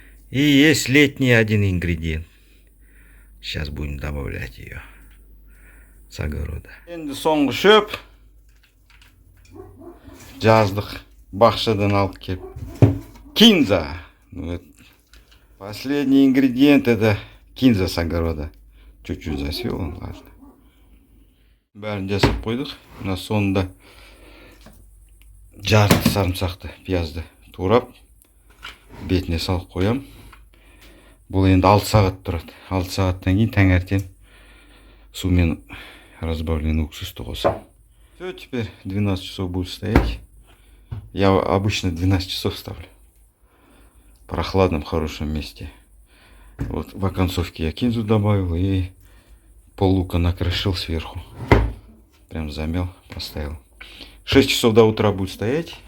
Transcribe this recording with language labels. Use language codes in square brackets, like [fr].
[ru] И есть летний один ингредиент. Сейчас будем добавлять ее с огорода. [kk] Енді соңғы шөп. Жаздық. Бақшадан алып келіп. Кинза. Вот. [ru] Последний ингредиент это кинза с огорода. Чуть-чуть засел, он, ладно. [kk] Бәрін жасап қойдық. Мына соңында жарты сарымсақты, пиязды турап бетіне салып қоям. Бұл енді 6 сағат тұрады. 6 сағаттан кейін таңертең сумен [ru] разбавленный [kk] уксусты қосам. [ru] Все, теперь 12 часов будет стоять. Я обычно 12 часов ставлю. В прохладном, хорошем месте. Вот в оконцовке я кинзу добавил и пол лука накрошил сверху. Прям замел, поставил. 6 часов до утра будет стоять.